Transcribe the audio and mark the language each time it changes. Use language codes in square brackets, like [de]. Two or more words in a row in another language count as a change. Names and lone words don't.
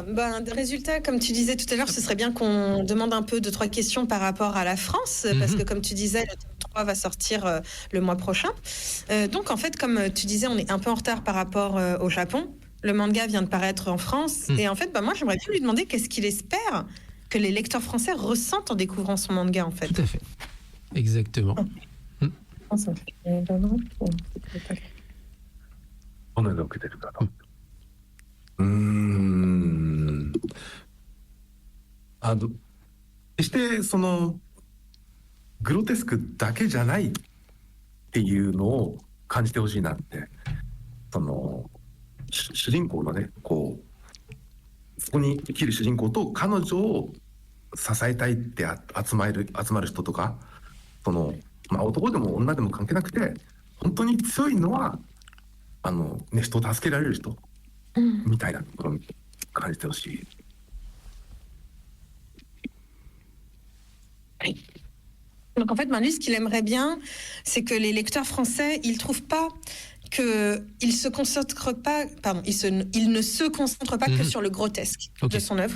[fr] Résultat, comme tu disais tout à l'heure, ce serait bien qu'on demande un peu 2-3 questions par rapport à la France, parce que comme tu disais, le tome 3 va sortir le mois prochain. Donc en fait, comme tu disais, on est un peu en retard par rapport au Japon. Le manga vient de paraître en France. Et en fait, moi, j'aimerais bien lui demander qu'est-ce qu'il espère que les lecteurs français ressentent en découvrant son manga, en fait. Tout à fait. Exactement. [ja] 決してそのグロテスクだけじゃないっていうのを感じてほしいなって、その主人公のね、こうそこに生きる主人公と彼女を支えたいって集まる人とか、その男でも女でも関係なくて、本当に強いのは人を助けられる人みたいなところを感じてほしい。 [fr] Donc en fait, lui, ce qu'il aimerait bien, c'est que les lecteurs français, ils trouvent pas que il se concentre pas, il ne se concentre pas que sur le grotesque de son œuvre.